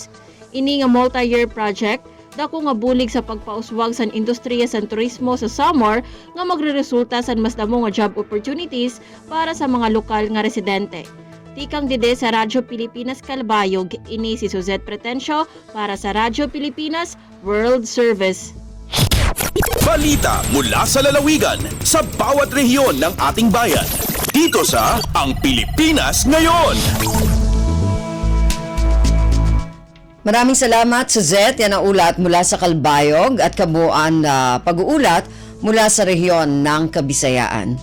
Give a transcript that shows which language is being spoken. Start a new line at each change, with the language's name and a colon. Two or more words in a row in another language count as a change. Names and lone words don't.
Waray: Ini nga multi-year project, dako nga bulig sa pagpauswag sa industriya sa turismo sa Samar nga magreresulta sa mas damo nga
English: job opportunities
Waray: para sa mga lokal nga residente. Tikang dide sa Radyo Pilipinas Calbayog, ini si Suzette Pretencio para sa Radyo Pilipinas World Service.
Filipino: Balita mula sa lalawigan sa bawat rehiyon ng ating bayan. Dito sa Ang Pilipinas Ngayon. Maraming salamat, Suzette. Yan ang ulat mula sa Calbayog at kabuuan na pag-uulat mula sa rehiyon ng Kabisayaan.